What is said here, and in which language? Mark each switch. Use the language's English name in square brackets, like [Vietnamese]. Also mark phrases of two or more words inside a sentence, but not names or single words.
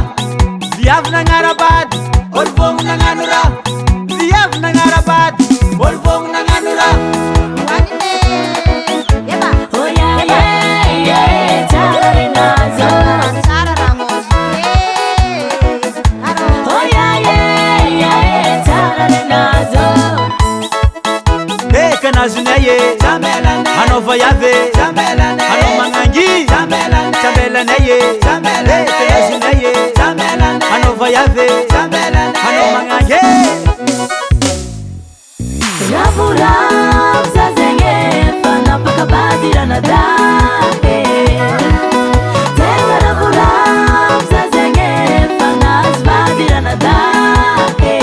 [Malagasy] Viavy nagnarabady, olo vogno nagnano raha. Viavy nagnarabady, olo vogno nagnano raha. [English] Oh yeah yeah yeah, [Malagasy] tsara ry nahazo. [English] Oh yeah yeah yeah, [Malagasy] tsara ry nahazo. Kanazonay anao vaiavy, anao magnangy, sambelanay kanazonay anao vaiavy, anao magnangy. Ravoravo za zegny efa napakabadirana dahy tegna ravoravo za zegny efa nahazo vadirana dahy.